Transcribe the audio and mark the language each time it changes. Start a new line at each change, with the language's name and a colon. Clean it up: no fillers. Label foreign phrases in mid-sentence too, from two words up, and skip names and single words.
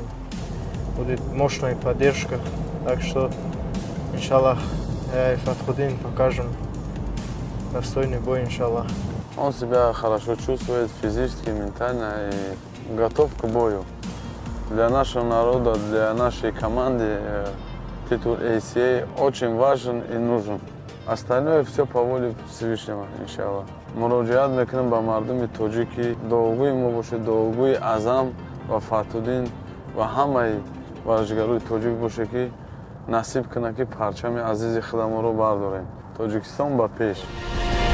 Russian: Будет мощная поддержка, так что, иншаллах, я и Фатхудин покажем достойный бой, иншаллах. Он себя хорошо чувствует физически, ментально и готов к бою. Для нашего народа, для нашей команды титул ACA очень важен и нужен. Остальное все по воле Всевышнего, иншаллах.
Tajik: Муроджиат мекунем ба мардуми тоҷики дуогӯи мо бошед, дуогӯи Азам ва Фатхудин ва ҳамаи варзишгарои тоҷик бошед ки насиб кунад ки парчами азизи худамонро бардорем. Тоҷикистон ба пеш.